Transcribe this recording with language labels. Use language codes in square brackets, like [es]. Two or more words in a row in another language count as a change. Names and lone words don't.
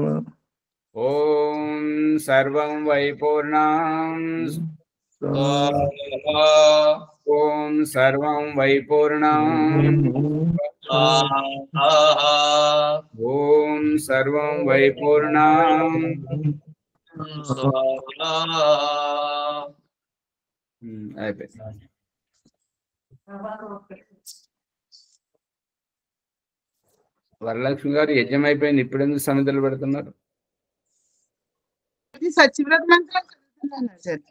[sa] ॐ सर्वं वै पूर्णं ॐ सर्वं वै पूर्णं ॐ सर्वं वै पूर्णं అయిపోయింది [te] వరలక్ష్మి గారు యజ్ఞం అయిపోయింది ఇప్పుడు ఎందుకు సమిధలు పెడుతున్నారు సత్యవ్రత మంత్రం చదువుతున్నాను ఆచార్య.